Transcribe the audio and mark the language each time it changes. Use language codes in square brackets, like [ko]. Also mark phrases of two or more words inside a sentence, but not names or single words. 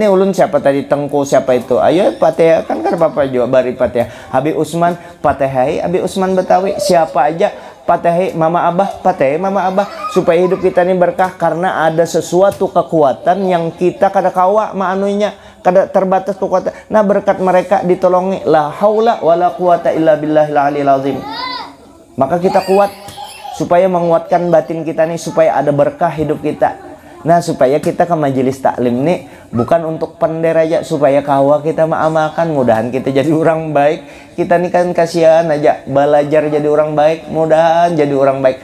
[bjn] Nih ulun siapa tadi, Tengku siapa itu, ayo Fatihah kan apa juga bari Fatihah. Habib Usman Fatihah, Habib Usman Betawi, siapa aja Fatihah Mama Abah, supaya hidup kita ini berkah. Karena ada sesuatu kekuatan yang kita kada kawa maanunya, kada terbatas kekuatan. Nah berkat mereka ditolongi, [ar] la haula wala quwata illa billahil aliyil azim. [bjn] Maka kita kuat supaya menguatkan batin kita nih, supaya ada berkah hidup kita. Nah supaya kita ke majelis taklim nih bukan untuk pender aja, supaya kawa kita mengamalkan. Mudahan kita jadi orang baik. Kita nih kan kasihan aja belajar jadi orang baik, mudahan jadi orang baik.